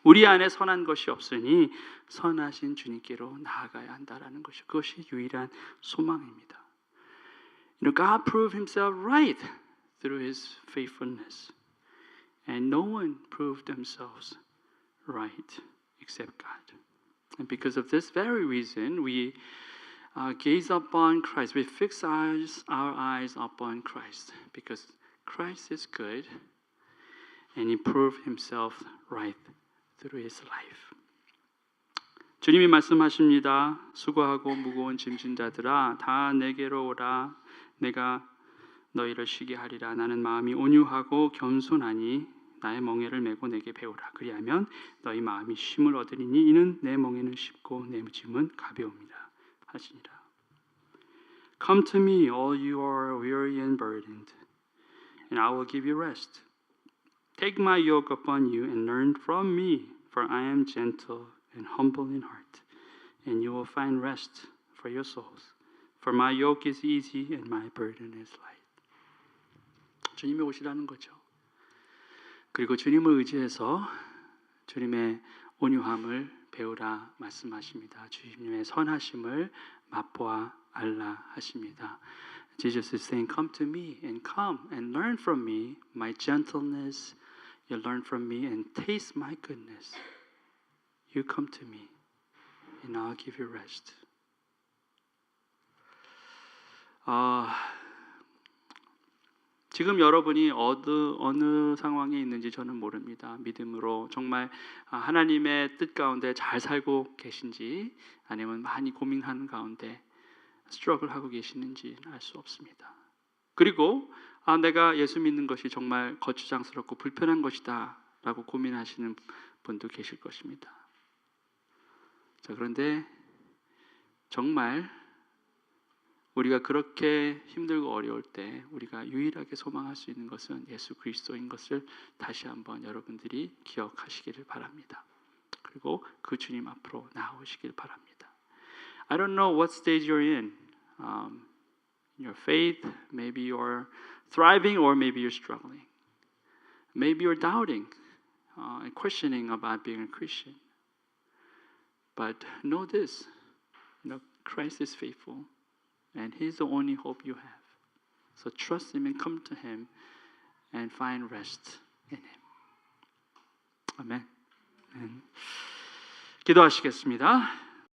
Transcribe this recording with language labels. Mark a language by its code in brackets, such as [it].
[ko] 우리 안에 선한 것이 없으니 선하신 주님께로 나아가야 한다라는 것이 그것이 유일한 소망입니다. [en] God proved Himself right through His faithfulness, and no one proved themselves right except God. And because of this very reason, we gaze upon Christ. We fix our eyes upon Christ because Christ is good and He proved Himself right through His life. [ko] 주님이 말씀하십니다. 수고하고 무거운 짐진 자들아 다 내게로 오라. 내가 너희를 쉬게 하리라. 나는 마음이 온유하고 겸손하니 나의 멍에를 메고 내게 배우라. 그리하면 너희 마음이 쉼을 얻으리니 이는 내 멍에는 쉽고 내 짐은 가벼움이라 하시니라. [en] Come to me, all you are weary and burdened, and I will give you rest. Take my yoke upon you and learn from me, for I am gentle and humble in heart, and you will find rest for your souls. For my yoke is easy and my burden is light. [ko] 주님이 오시라는 거죠. 그리고 주님을 의지해서 주님의 온유함을 배우라 말씀하십니다. 주님의 선하심을 맛보아 알라 하십니다. [en] Jesus is saying, come to me and come and learn from me my gentleness. You learn from me and taste my goodness. You come to me and I'll give you rest. [ko] 지금 여러분이 어느 상황에 있는지 저는 모릅니다. 믿음으로 정말 하나님의 뜻 가운데 잘 살고 계신지 아니면 많이 고민하는 가운데 스트러글하고 계시는지 알 수 없습니다. 그리고 내가 예수 믿는 것이 정말 거추장스럽고 불편한 것이다 라고 고민하시는 분도 계실 것입니다. 자, 그런데 정말 우리가 그렇게 힘들고 어려울 때 우리가 유일하게 소망할 수 있는 것은 예수 그리스도인 것을 다시 한번 여러분들이 기억하시기를 바랍니다. 그리고 그 주님 앞으로 나오시길 바랍니다. [en] I don't know what stage you're in. In your faith, maybe you're thriving or maybe you're struggling. Maybe you're doubting and questioning about being a Christian. But know this, Christ is faithful. And He's the only hope you have. So trust Him and come to Him and find rest in Him. [ko] 아멘. 기도하시겠습니다.